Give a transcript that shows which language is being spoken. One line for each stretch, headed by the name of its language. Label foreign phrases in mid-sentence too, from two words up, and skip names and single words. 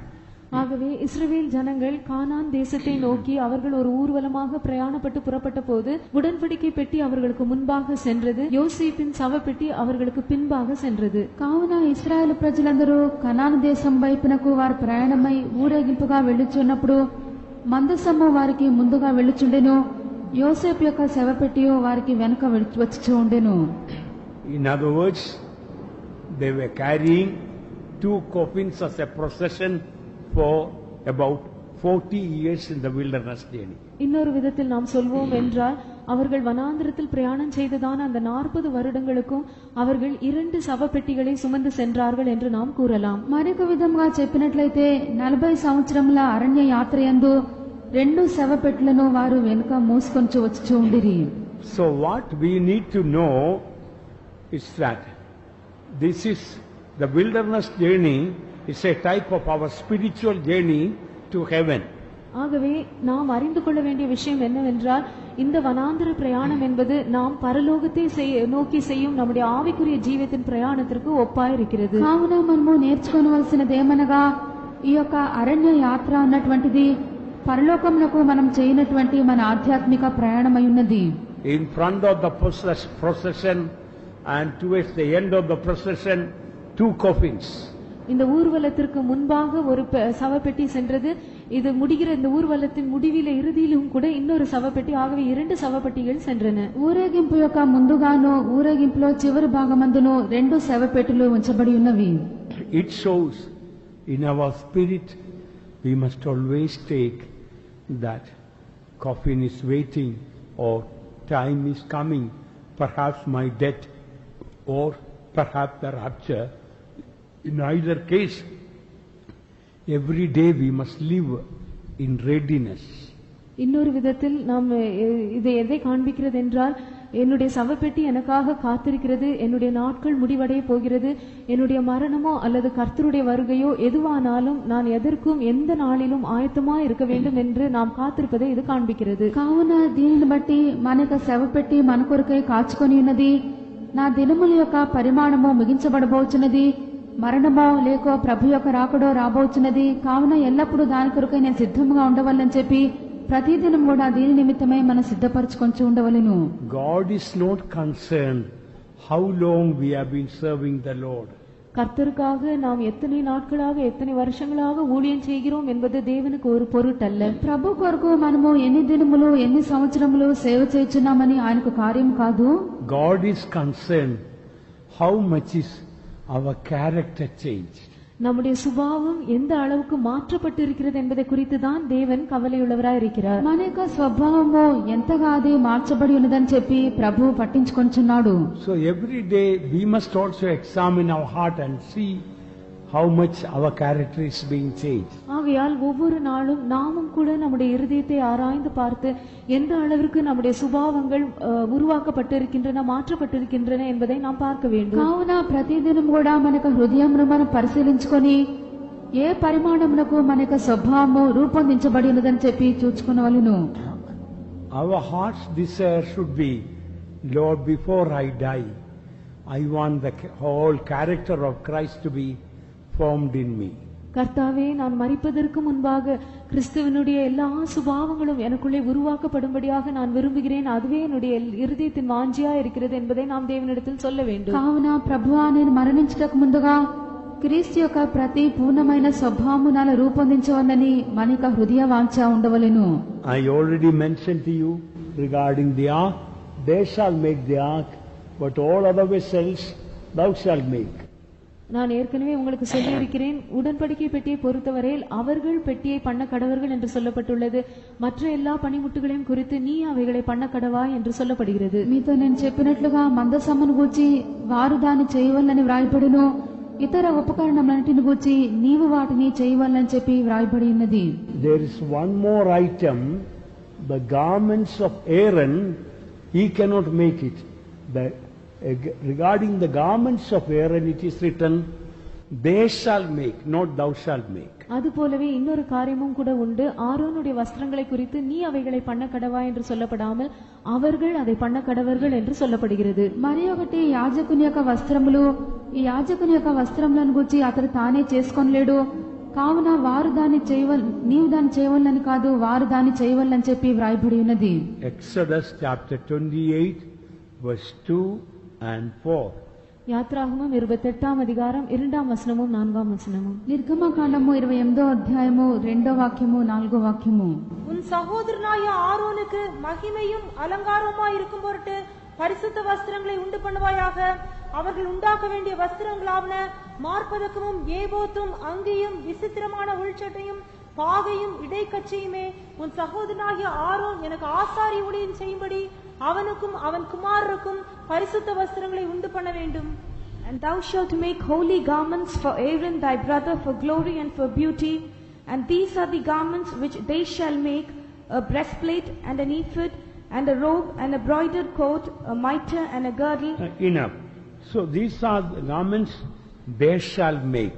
Tamil: ஆகவே இஸ்ரவேல் ஜனங்கள் கானான் தேசத்தை நோக்கி அவர்கள் ஒரு ஊர்வலமாக பிரயாணப்பட்டு புறப்பட்ட போது உடன்படிக்கை பெட்டி அவர்களுக்கு முன்பாக சென்றது, யோசேப்பின் சவப்பெட்டி அவர்களுக்கு பின்பாக சென்றது.
Telugu: కావున ఇశ్రాయేలు ప్రజలందరూ కనాను దేశం వైపునకు వారు ప్రయాణమై ఊరేగింపుగా వెళ్ళుచున్నప్పుడు మందసము వారికి ముందుగా వెళ్ళుచుండెను, యోసేపు యొక్క శవపెట్టియు వారికి వెనుక వచ్చి ఉండెను.
English: In other words, they were carrying two coffins as a procession for about 40 years in the wilderness journey.
Tamil: இன்னொரு விதத்தில் நாம் சொல்வோம் என்றால் அவர்கள் வனாந்திரத்தில் பிரயாணம் செய்ததான அந்த 40 வருடங்களுக்கும் அவர்கள் 2 சவப்பெட்டிகளை சுமந்து சென்றார்கள் என்று நாம் கூறலாம்.
Telugu: మరొక విధంగా చెప్పినట్లయితే 40 సంవత్సరముల అరణ్య యాత్రయందు 2 శవపెట్టులను వారు వెనుక మోసుకొని వచ్చి ఉండిరి.
English: So what we need to know is that this is the wilderness journey is a type of our spiritual journey to heaven.
Tamil: ஆகவே நாம் அறிந்து கொள்ள வேண்டிய விஷயம் என்னவென்றால் இந்த வனாந்தர பிரயாணம் என்பது நாம் பரலோகத்தை நோக்கி செய்யும் நம்முடைய ஆவிக்குரிய ஜீவியத்தின் பிரயாணத்திற்கு ஒப்பாயிருக்கிறது.
Telugu: కావున మనము నేర్చుకోవలసినదేమనగా ఈ యొక్క అరణ్య యాత్ర అన్నటువంటిది పరలోకమునకు మనం చేయనటువంటి మన ఆధ్యాత్మిక ప్రయాణమై ఉన్నది.
English: In front of the procession and towards the end of the procession, 2 coffins.
Tamil: இந்த ஊர்வலத்திற்கு முன்பாக ஒரு சவப்பெட்டி சென்றது, இது முடிகிற இந்த ஊர்வலத்தின் முடிவில இறுதியிலும் கூட இன்னொரு சவப்பெட்டி, ஆகவே 2 சவப்பெட்டிகள் சென்றன.
Telugu: ఊరేగింపు యొక్క ముందుగాను ఊరేగింపులో చివరి భాగమందును 2 శవపెట్టెలు ఉంచబడి ఉన్నవి.
English: It shows in our spirit we must always take that coffin is waiting or time is coming, perhaps my death or perhaps the rapture. In either case, every day we must live in readiness.
Tamil: இன்னொரு விதத்தில் நாம் இதை எதை காண்பிக்கிறது என்றால் என்னுடைய சவப்பெட்டி எனக்காக காத்திருக்கிறது, என்னுடைய நாட்கள் முடிவடைய போகிறது, என்னுடைய மரணமோ அல்லது கர்த்தருடைய வருகையோ எதுவானாலும் நான் எதற்கும் எந்த நாளிலும் ஆயத்தமாய் இருக்க வேண்டும் என்று நாம் காத்திருப்பதை இது காண்பிக்கிறது.
Telugu: కావున దీనిని బట్టి మన యొక్క శవపెట్టి మన కొరకై కాచుకొని ఉన్నది. నా దినముల యొక్క పరిమాణము ముగించబడబోచున్నది, మరణమో లేక ప్రభు యొక్క రాకడో రాబోచున్నది. కావున ఎల్లప్పుడూ దాని కొరకై నేను సిద్ధంగా ఉండవాలని చెప్పి ప్రతిదినం కూడా దీని నిమిత్తమై మనం సిద్ధపరచుకొని ఉండవలెను.
English: God is not concerned how long we have been serving the Lord.
Tamil: கர்த்தருக்காக நாம் எத்தனை நாட்களாக எத்தனை வருஷங்களாக ஊழியம் செய்கிறோம் என்பது தேவனுக்கு ஒரு பொருட்டல்ல.
Telugu: ప్రభు కొరకు మనము ఎన్ని దినములు ఎన్ని సంవత్సరములు సేవ చేస్తున్నామని ఆయనకు కార్యం కాదు.
English: God is concerned how much is our character changed.
Tamil: நம்முடைய சுபாவம் எந்த அளவுக்கு மாற்றப்பட்டிருக்கிறது என்பதை குறித்து தான் தேவன் கவலையுள்ளவராய் இருக்கிறார்.
Telugu: మన యొక్క స్వభావము ఎంతగా అది మార్చబడి ఉన్నదని చెప్పి ప్రభు పట్టించుకొంచున్నాడు.
English: So every day we must also examine our heart and see how much our character is being changed.
Tamil: ஆகையால் ஒவ்வொரு நாளும் நாமும் கூட நம்முடைய இருதயத்தை ஆராய்ந்து பார்த்து எந்த அளவிற்கு நம்முடைய சுபாவங்கள் உருவாக்கப்பட்டிருக்கின்றன, மாற்றப்பட்டிருக்கின்றன என்பதை நாம் பார்க்க வேண்டும்.
Telugu: కావున ప్రతిదినం కూడా మన యొక్క హృదయమును మనం పరిశీలించుకొని ఏ పరిమాణమునకు మన యొక్క స్వభావము రూపొందించబడి ఉన్నదని చెప్పి చూచుకునవలెను.
English: Our heart's desire should be, Lord, before I die, I want the whole character of Christ to be formed in me.
Tamil: கர்த்தாவே, நான் மரிப்பதற்கு முன்பாக கிறிஸ்துவனுடைய எல்லா சுபாவங்களும் எனக்குள்ளே உருவாக்கப்படும்படியாக நான் விரும்புகிறேன். அதுவே என்னுடைய இருதயத்தின் வாஞ்சியா இருக்கிறது என்பதை நாம் தேவனிடத்தில் சொல்ல வேண்டும்.
Telugu: కావున ప్రభువా, నేను మరణించటకు ముందుగా క్రీస్తు యొక్క ప్రతి పూర్ణమైన స్వభావము నాలో రూపొందించవలని మన యొక్క హృదయ వాంఛ ఉండవలెను.
English: I already mentioned to you regarding the ark, they shall make the ark, but all other vessels thou shalt make.
Tamil: நான் ஏற்கனவே உங்களுக்கு சொல்லியிருக்கிறேன், உடன்படிக்கை பெட்டியை பொறுத்தவரையில் அவர்கள் பெட்டியை பண்ண கடவர்கள் என்று சொல்லப்பட்டுள்ளது. மற்ற எல்லா பணிமுட்டுகளையும் குறித்து நீ அவைகளை பண்ண கடவாய் என்று சொல்லப்படுகிறது.
Telugu: మీతో నేను చెప్పినట్లుగా మందసమ్మను గూర్చి వారు దాన్ని చేయవలని వ్రాయబడిను, ఇతర ఉపకరణములన్నిటిని గూర్చి నీవు వాటిని చేయవలని చెప్పి వ్రాయబడి ఉన్నది.
English: There is one more item, the garments of Aaron, he cannot make it. Regarding the garments of Aaron, it is written, they shall make, not thou shalt make.
Tamil: அதுபோலவே இன்னொரு காரியமும் கூட உண்டு. ஆரோனுடைய வஸ்திரங்களை குறித்து நீ அவைகளை பண்ண கடவா என்று சொல்லப்படாமல் அவர்கள் அதை பண்ண கடவர்கள் என்று சொல்லப்படுகிறது.
Telugu: మరి ఒకటి యాజకుని యొక్క వస్త్రములు, ఈ యాజకుని యొక్క వస్త్రములను గురించి అతడు తానే చేసుకోలేడు. కావున వారు దాన్ని నీవు దాన్ని చేయవలని కాదు, వారు దాన్ని చేయవలని చెప్పి వ్రాయబడి ఉన్నది.
English: Exodus chapter 28 verse 2 and 4.
Tamil: யாத்ராகமம் 28ஆம் அதிகாரம் 2ஆம் வசனமும் 4ஆம் வசனமும்.
Telugu: నిర్గమకాండము 28వ అధ్యాయము 2వ వాక్యము 4వ వాక్యము.
Tamil: உன் சகோதரனாய ஆரோனுக்கு மகிமையும் அலங்காரமாய் இருக்கும் பொருட்டு பரிசுத்த வஸ்திரங்களை உண்டு பண்ணுவாயாக. அவர்கள் உண்டாக்க வேண்டிய வஸ்திரங்களாவன மார்பதக்கமும் ஏபோத்தும் அங்கியும் விசித்திரமான உள்சட்டையும் பாகையும் இடைக்கச்சையுமே. உன் சகோதரனாகிய ஆரோன் எனக்கு ஆசாரி ஊழியம் செய்யும்படி அவனுக்கும் அவன் குமாரருக்கும் பரிசுத்த வஸ்திரங்களை உண்டு பண்ண வேண்டும்.
English: And thou shalt make holy garments for Aaron thy brother for glory and for beauty. And these are the garments which they shall make: a breastplate and an ephod and a robe and a broidered coat, a mitre and a girdle. Enough. So these are the garments they shall make.